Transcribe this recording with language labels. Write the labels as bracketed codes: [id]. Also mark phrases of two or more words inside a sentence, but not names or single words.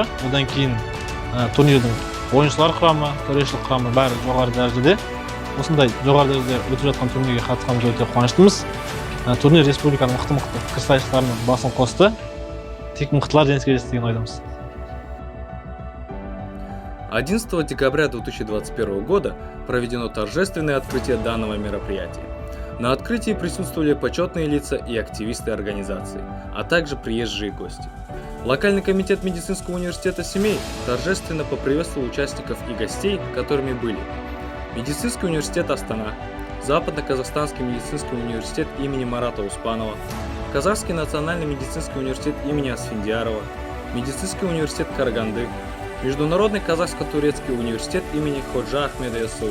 [kk] Одан кейін турнирдің ойыншылар құрамы, төрешілік құрамы бәрі жоғары дәрежеде. Осындай жоғары дәрежеде өтіп жатқан турнирге қатысқанымызға өте қуаныштымыз. Турнир республиканың мықты пікірсайысшыларының басын қосты. Тек мықтылар жеңіске жетсін деген ойдамыз. [ru] 11 декабря 2021 года проведено торжественное открытие данного мероприятия. На открытии присутствовали почетные лица и активисты организации, а также приезжие гости. Локальный комитет медицинского университета Семей торжественно поприветствовал участников и гостей, которыми были Медицинский университет Астана, Западно-Казахстанский медицинский университет имени Марата Успанова, Казахский национальный медицинский университет имени Асфендиярова, Медицинский университет Караганды, Международный казахско-турецкий университет имени Ходжа Ахмеда Яссауи.